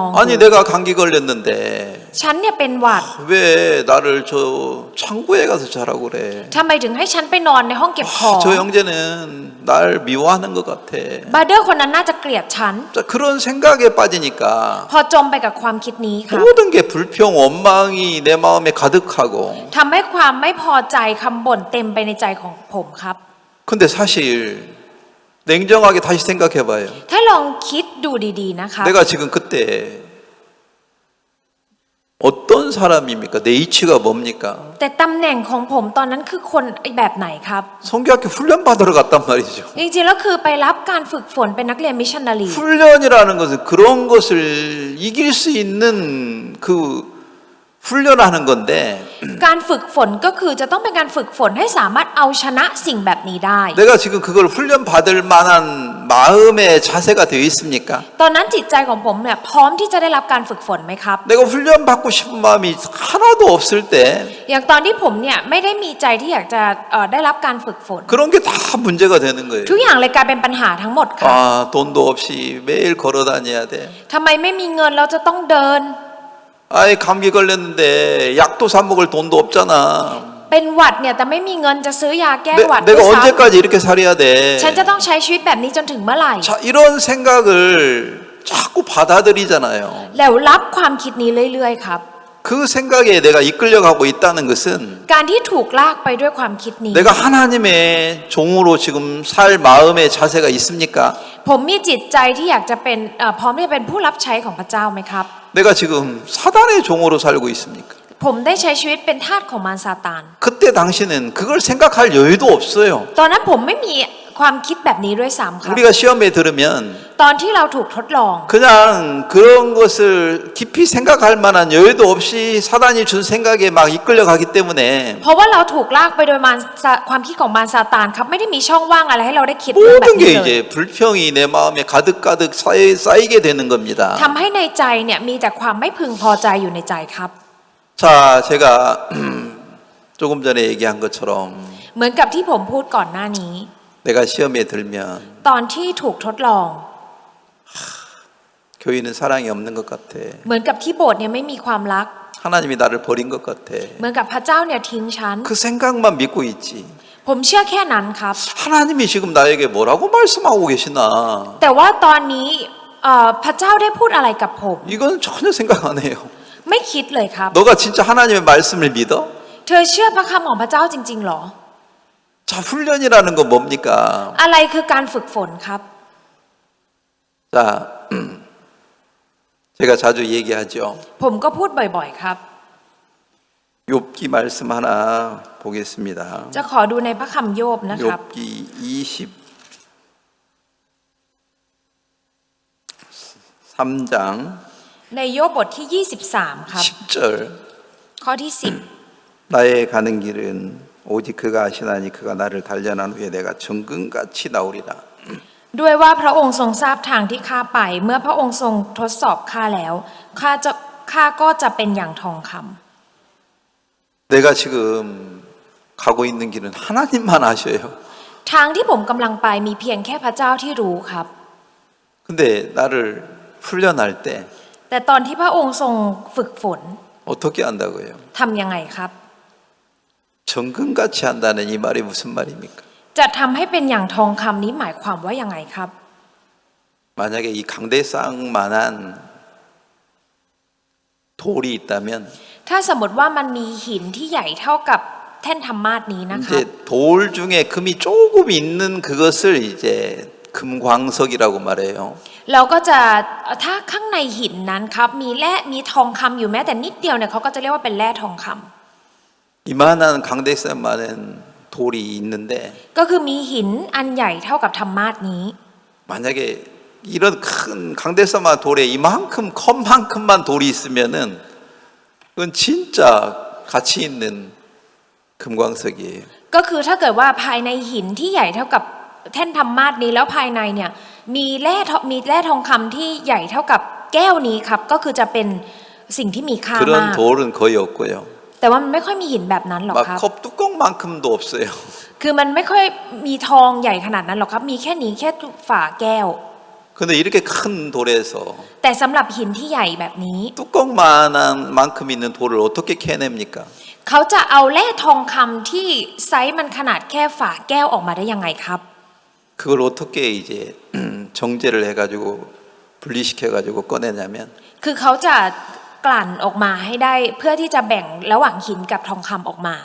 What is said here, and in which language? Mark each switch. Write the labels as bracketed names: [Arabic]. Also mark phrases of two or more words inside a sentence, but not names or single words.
[Korean] 아니 [Thai] ดู [Korean] 내가 감기 걸렸는데 [Thai] ฉันเนี่ยเป็นหวัด [Korean] 왜 나를 저 창고에 가서 자라고 그래? [Thai] ทำไมถึงให้ฉันไปนอนในห้องเก็บของ [Korean] 저 형제는 날 미워하는 것 같아. [Thai] บาร์เดอร์คนนั้นน่าจะเกลียดฉัน [Korean] 자, 그런 생각에 빠지니까 [Thai] พอจมไปกับความคิดนี้ครับ [Korean] 모든 게 불평, 원망이 내 마음에 가득하고. [Thai] ทำให้ความไม่พอใจคำบ่นเต็มไปในใจของผมครับ [Korean] 근데 사실 냉정하게 다시 생각해봐요. [Thai] ถ้าลองคิดดูดีๆนะคะ [Korean] 내가 지금 그때 어떤 사람입니까? 내 이치가 뭡니까? [Thai] แต่ตำแหน่งของผมตอนนั้นคือคนแบบไหนครับ [Korean] 성교학교 훈련 받으러 갔단 말이죠. [Thai] จริงๆแล้วคือไปรับการฝึกฝนเป็นนักเรียนมิชชันนารี [Korean] 훈련이라는 것은 그런 것을 이길 수 있는 그 훈련하는 건데 [Thai] การฝึกฝนก็คือจะต้องเป็นการฝึกฝนให้สามารถเอาชนะสิ่งแบบนี้ได้ [Korean] 내가 지금 그걸 훈련 받을 만한 마음의 자세가 되어 있습니까? [Thai] ตอนนั้นจิตใจของผมเนี่ยพร้อมที่จะได้รับการฝึกฝนไหมครับ [Korean] 내가 훈련 받고 싶은 마음이 하나도 없을 때 [Thai] อย่างตอนที่ผมเนี่ยไม่ได้มีใจที่อยากจะได้รับการฝึกฝน [Korean] 그런 게 다 문제가 되는 거예요. [Thai] ทุกอย่างเลยกลายเป็นปัญหาทั้งหมดครับ [Korean] 아, 돈도 없이 매일 걸어 다녀야 돼. [Thai] ทำไมไม่มีเงินเราจะต้องเดิน [Korean] 아이, 감기 걸렸는데 약도 사 먹을 돈도 없잖아. [Thai] เป็นหวัดเนี่ยแต่ไม่มีเงินจะซื้อยาแก้หวัด [Korean] 내가 [Thai] ด้วยซ้ [Korean] 언제까지 이렇게 살아야 돼? [Thai] ำฉันจะต้องใช้ชีวิตแบบนี้จนถึงเมื่อไหร่ [Korean] 자, 이런 생각을 자꾸 받아들이잖아요. [Thai] แล้วรับความคิดนี้เรื่อยๆครับ [Korean] 그 생각에 내가 이끌려가고 있다는 것은 [Thai] การที่ถูกลากไปด้วยความคิดนี้ [Korean] 내가 하나님의 종으로 지금 살 마음의 자세가 있습니까? [Thai] ผมมีจิตใจที่อยากจะเป็นพร้อมที่จะเป็นผู้รับใช้ของพระเจ้าไหมครับ [Korean] 내가 지금 사단의 종으로 살고 있습니까? [Thai] ผมได้ใช้ชีวิตเป็นทาสของมารซาตาน [Korean] 그때 당시는 그걸 생각할 여유도 없어요. [Thai] ตอนนั้นผมไม่มีความคิดแบบนี้ด้วยซ้ำครับ [Korean] 우리가 시험에 들으면 [Thai] ตอนที่เราถูกทดลอง [Korean] 그냥 그런 것을 깊이 생각할 만한 여유도 없이 사단이 준 생각에 막 이끌려가기 때문에 [Thai] เพราะว่าเราถูกลากไปโดยความคิดของมารซาตานครับไม่ได้มีช่องว่างอะไรให้เราได้คิดเรื่องแบบ [Korean] 모든 [Thai] นี้ [Korean] 게 [Thai] เลย [Korean] 이제 불평이 내 마음에 가득가득 쌓이게 되는 겁니다. [Thai] ทำให้ในใจเนี่ยมีแต่ความไม่พึงพอใจอยู่ในใจครับ [Korean] 자, 제가 조금 전에 얘기한 것처럼 [Thai] เหมือนกับที่ผมพูดก่อนหน้านี้ [Korean] 내가 시험에 들면 [Thai] ตอนที่ถูกทดลอง [Korean] 교회는 사랑이 없는 것 같아. [Thai] เหมือนกับที่โบสถ์เนี่ยไม่มีความรัก [Korean] 하나님이 나를 버린 것 같아. [Thai] เหมือนกับพระเจ้าเนี่ยทิ้งฉัน [Korean] 그 생각만 믿고 있지. [Thai] ผมเชื่อแค่นั้นครับ [Korean] 하나님이 지금 나에게 뭐라고 말씀하고 계시나? [Thai] แต่ว่าตอนนี้พระเจ้าได้พูดอะไรกับผม [Korean] 이건 전혀 생각 안 해요. [Thai] ไม่คิดเลยครับ [Korean] 너가 진짜 하나님의 말씀을 믿어? [Thai] เธอเชื่อพระคำของพระเจ้าจริงๆหรอ [Korean] 자, 훈련이라는 건 뭡니까? [Thai] อะไรคือการฝึกฝนครับ [Korean] 자, 제가 자주 얘기하죠. [Thai] ผมก็พูดบ่อยๆครับ [Korean] 욥기 말씀 하나 보겠습니다. [Thai] จะขอดูในพระคำโยบนะครับ [Korean] 욥기 23장 [Thai] ในโยบบทที่ 23 ครับ [Korean] 10절 [Thai] ข้อที่ [Korean] 나의 가는 길은 오직 그가 아시나니 그가 나를 단련한 후에 내가 정금같이 나오리라. [Thai] 10 ด้วยว่าพระองค์ทรงทราบทางที่ข้าไป เมื่อพระองค์ทรงทดสอบข้าแล้วข้าก็จะเป็นอย่างทองคำ [Korean] 내가 지금 가고 있는 길은 하나님만 아셔요. [Thai] ทางที่ผมกำลังไปมีเพียงแค่พระเจ้าที่รู้ครับ [Korean] 근데 나를 훈련할 때 [Thai] แแต่ตอนที่พระองค์ทรงฝึกฝน [Korean] 어떻게 한다고요? [Thai] ทำยังไงครับ [Korean] 정금같이 한다는 이 말이 무슨 말입니까? [Thai] จะทำให้เป็นอย่างทองคำนี้หมายความว่ายังไงครับ [Korean] 만약에 이 강대상만한 돌이 있다면 [Thai] ถ้าสมมติว่ามันมีหินที่ใหญ่เท่ากับแท่นธรรมาสนี้นะคะ [Korean] 이제 돌 중에 금이 조금 있는 그것을 이제 금광석이라고 말해요. [Thai] เราก็จะถ้าข้างในหินนั้นครับมีทองคำอยู่แม้แต่นิดเดียวเนี่ยเขาก็จะเรียกว่าเป็นแร่ทองคำ [Korean] 이만한 강대상만한 돌이 있는데 [Thai] ก็คือมีหินอันใหญ่เท่ากับธรรมาสนี้ [Korean] 만약에 이런 큰 강대상만 돌에 이만큼 컵만큼만 돌이 있으면은 그건 진짜 가치 있는 금광석이에요. [Thai] ก็คือถ้าเกิดว่าภายในหินที่ใหญ่เท่ากับแท่นธรรมาสนี้แล้วภายในเนี่ยมีแร่ทองคำที่ใหญ่เท่ากับแก้วนี้ครับก็คือจะเป็นสิ่งที่มีค่ามาก [Korean] 그런 돌은 거의 없고요. [Thai] แต่ว่ามันไม่ค่อยมีหินแบบนั้นหรอกครับ [Korean] 막 컵 뚜껑만큼도 없어요. [Thai] คือมันไม่ค่อยมีทองใหญ่ขนาดนั้นหรอกครับมีแค่นี้แค่ฝาแก้ว [Korean] 근데 이렇게 큰 돌에서 [Thai] แต่สำหรับหินที่ใหญ่แบบนี้ [Korean] 뚜껑만한 만큼 있는 돌을 어떻게 캐냅니까? [Thai] เขาจะเอาแร่ทองคำที่ไซส์มันขนาดแค่ฝาแก้วออกมาได้ยังไงครับ [Korean] 그걸 어떻게 이제 정제를 해가지고 분리시켜가지고 꺼내냐면 [Thai] คือเขาจะกลั่นออกมาให้ได้เพื่อที่จะแบ่งระหว่างหินกับทองคำออกมา